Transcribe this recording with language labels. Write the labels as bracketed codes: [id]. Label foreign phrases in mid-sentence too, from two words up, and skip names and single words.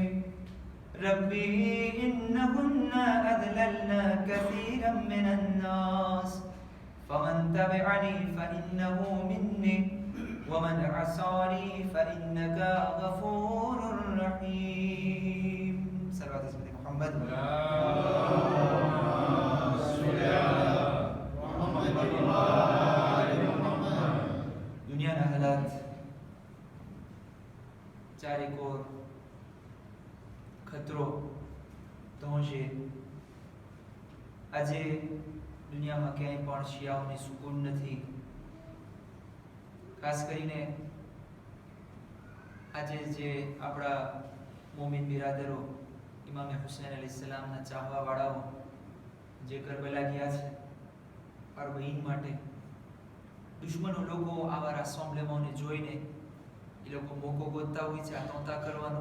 [ar] ربي إنهن أذللن كثيرا من الناس فمن تبعني فإنه مني ومن عصاني فإنك غفور رحيم. صلوات على محمد. اللهم صل على محمد وآل محمد. [gu] દુનિયાના હાલાત ચારે કોર ખતરો પહોંચે. આજે દુનિયામાં ક્યાંય પણ શિયાઓને સુકૂન નથી. ખાસ કરીને આજે જે આપણા મોમિન બિરાદરો ઇમામ હુસૈન અલૈહિસ્સલામના ચાહવા વાળાઓ જે કરબલા ગયા છે અરબઈન માટે દુશ્મનો લોકો આવા રાસોમલેમોને જોઈને એ લોકો મોકો ગોતતા હોય છે આતંકા કરવાનો.